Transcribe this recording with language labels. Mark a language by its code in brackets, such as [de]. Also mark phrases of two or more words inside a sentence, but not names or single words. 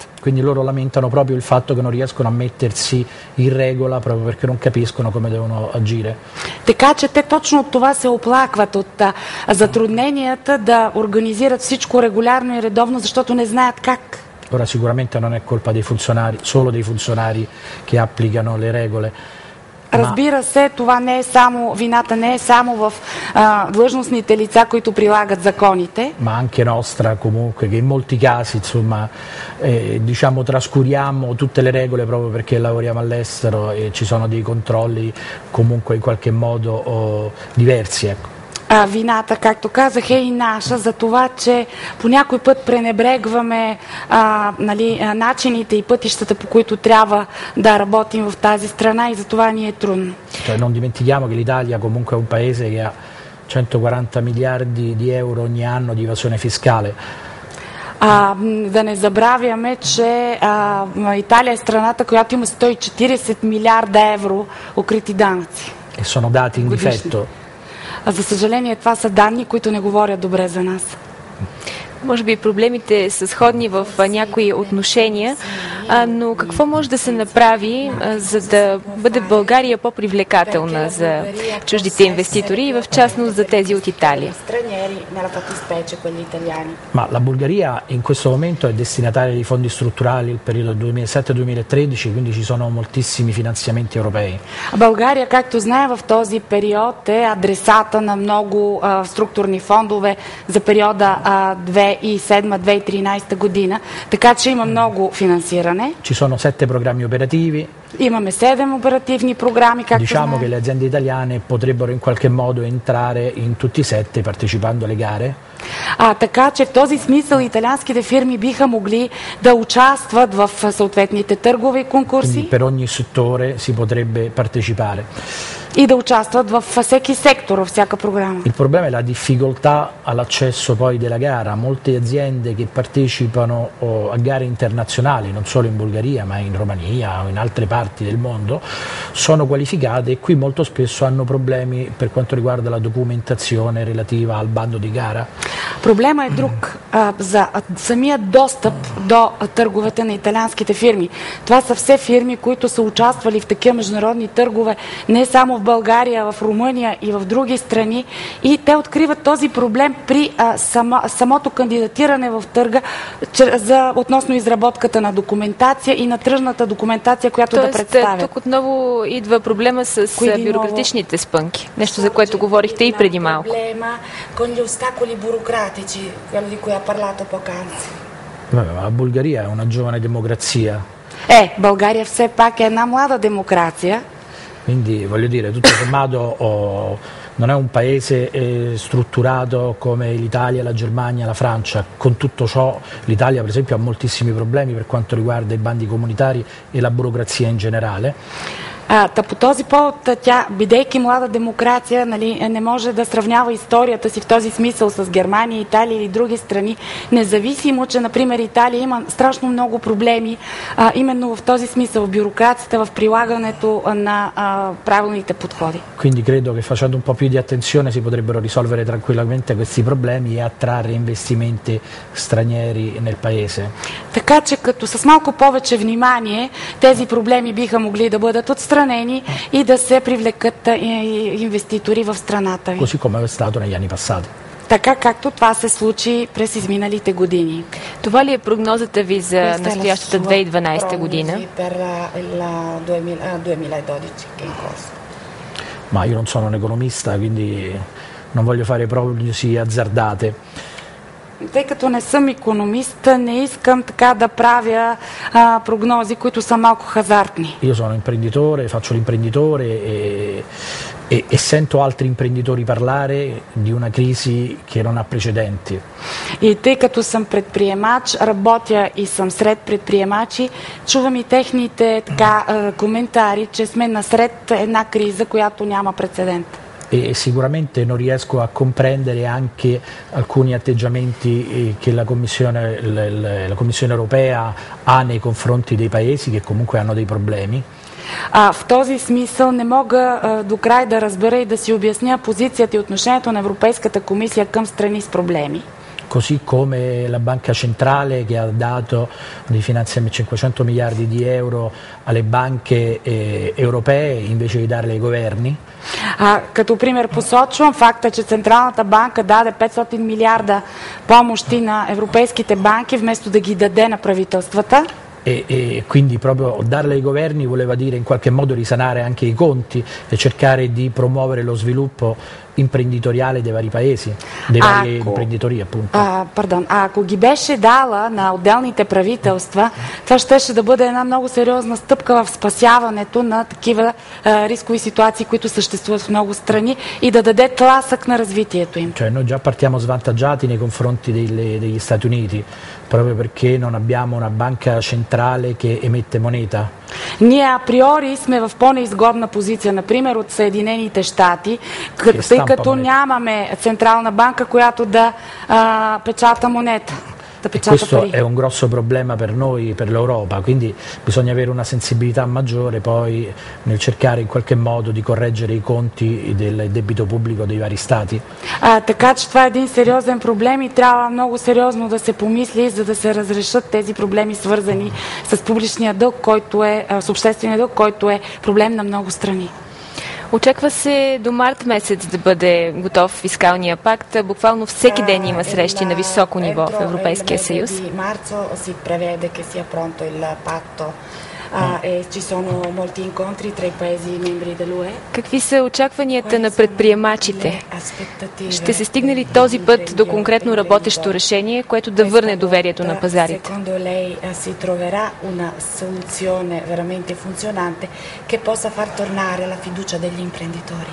[it] Quindi loro lamentano proprio il fatto che non riescono a mettersi in regola proprio perché non capiscono come devono agire. [bg] Така че те точно от това се оплакват, от затрудненията да организират всичко регулярно и редовно, защото не знаят как. [it] Ora sicuramente non è colpa dei funzionari, solo dei funzionari che applicano le regole. [bg] Разбира се, това не е само, вината не е само в длъжностните лица, които прилагат законите. [it] Ma anche nostra comunque, che in molti casi insomma diciamo trascuriamo tutte le regole proprio perché lavoriamo all'estero e ci sono dei controlli comunque in qualche modo diversi, ecco. [bg] Вината, както казах, е и наша за това, че по някой път пренебрегваме начините и пътищата, по които трябва да работим в тази страна и за това ни е трудно. [it] Non dimentichiamo che l'Italia comunque è un paese che ha 140 miliardi di euro ogni anno di evasione fiscale. [bg] Да не забравяме, че Италия е страната, която има 140 милиарда евро укрити данъци. [it] E sono dati in difetto. [bg] За съжаление, това са данни, които не говорят добре за нас. Може би проблемите са сходни в някои отношения, но какво може да се направи, за да бъде България по-привлекателна за чуждите инвеститори и в частност за тези от Италия? [it] Ma la Bulgaria in questo momento è destinataria di fondi strutturali il periodo 2007-2013, quindi ci sono moltissimi finanziamenti europei. [bg] България, както знае, в този период е адресата на много структурни фондове за периода 2007-2013 година, така че има много финансиране. [it] Ci sono 7 programmi operativi. [bg] Имаме 7 оперативни програми, както [it] Diciamo [bg] знаем. [it] che le aziende italiane potrebbero in qualche modo entrare in tutti i 7 partecipando alle gare? [bg] Така че в този смисъл италианските фирми биха могли да участват в съответните търгове и [it] Quindi [bg] конкурси [it] per ogni settore si potrebbe partecipare. [bg] и да участват във всеки сектор, във всяка програма. [it] Il problema è la difficoltà all'accesso poi della gara. Molte aziende che partecipano a gare internazionali, non solo in Bulgaria ma in Romania o in altre parti del mondo, sono qualificate e qui molto spesso hanno problemi per quanto riguarda la documentazione relativa al bando di gara. [bg] Проблема е друг за самия достъп до търговете на италианските фирми. Това са все фирми, които са участвали в такива международни търгове не само в България, в Румъния и в други страни, и те откриват този проблем при самото кандидатиране в търга относно изработката на документация и на тръжната документация, която да представят. Тук отново идва проблема с бюрократичните спънки. Нещо, за което говорихте и преди малко. [it] Проблема con gli ostacoli burocratici, quello di cui ha parlato poc'anzi. La Bulgaria è una giovane democrazia. [bg] България все пак е една млада демокрация. [it] Quindi voglio dire, tutto sommato non è un paese strutturato come l'Italia, la Germania, la Francia. Con tutto ciò l'Italia per esempio ha moltissimi problemi per quanto riguarda i bandi comunitari e la burocrazia in generale. [bg] По този повод тя, бидейки млада демокрация, не може да сравнява историята си в този смисъл с Германия, Италия или други страни, независимо, че, например, Италия има страшно много проблеми, именно в този смисъл, в бюрокрацията, в прилагането на правилните подходи. [it] Quindi credo che facendo un po' più di attenzione si potrebbero risolvere tranquillamente questi problemi e attrarre investimenti stranieri nel paese. [bg] Така че, като с малко повече внимание, тези проблеми биха могли да бъдат отстранени и да се привлекат инвеститори в страната ви. [it] Così come è stato negli anni passati. [bg] Така както това се случи през изминалите години. Това ли е прогнозата ви за настоящата 2012 година? [it] Ma io non sono un economista, quindi non voglio fare prognosi azzardate. [bg] Тъй като не съм икономист, не искам така да правя прогнози, които са малко хазартни. [it] Io sono imprenditore, faccio l'imprenditore e sento altri imprenditori parlare di una crisi che non ha precedenti. [bg] И тъй като съм предприемач, работя и съм сред предприемачи, чувам и техните коментари, че сме насред една криза, която няма прецедент. [it] E sicuramente non riesco a comprendere anche alcuni atteggiamenti che la Commissione europea ha nei confronti dei paesi che comunque hanno dei problemi. [bg] В този смисъл не мога до край да разбера и да си обясня позицията и отношението на Европейската комисия към страни с проблеми. [it] Così come la Banca Centrale che ha dato dei finanziamenti 500 miliardi di euro alle banche europee invece di darli ai governi. [bg] Като пример посочвам факта, че Централната банка даде 500 милиарда помощи на европейските банки, вместо да ги даде на правителствата. [it] E quindi proprio darle ai governi voleva dire in qualche modo risanare anche i conti e cercare di promuovere lo sviluppo imprenditoriale dei vari paesi, dei vari imprenditori appunto. [bg] Ако ги беше дала на отделните правителства, това щеше да бъде една много сериозна стъпка в спасяването на такива рискови ситуации, които съществуват в много страни, и да даде тласък на развитието им. [it] Cioè noi già partiamo svantaggiati nei confronti degli Stati Uniti, proprio perché non abbiamo una banca centrale che emette moneta. [bg] Ние априори сме в по-неизгодна позиция, например от Съединените щати, тъй като нямаме централна банка, която да печата монета. [it] Questo è un grosso problema per noi, per l'Europa, quindi bisogna avere una sensibilità maggiore poi nel cercare in qualche modo di correggere i conti del debito pubblico dei vari stati. [bg] Така че това е един сериозен проблем и трябва много сериозно да се помисли, за да се разрешат тези проблеми, свързани с публичния дълг, който е, с обществения дълг, който е проблем на много страни. Очаква се до март месец да бъде готов фискалния пакт. Буквално всеки ден има срещи на високо ниво в Европейския съюз. [it] ci sono molti incontri tra i paesi membri dell'UE. [bg] Какви са очакванията на предприемачите? Ще се стигне ли този път до конкретно работещо решение, което да върне доверието на пазарите? [it] Secondo lei si troverà una soluzione veramente funzionante che possa far tornare la fiducia degli imprenditori?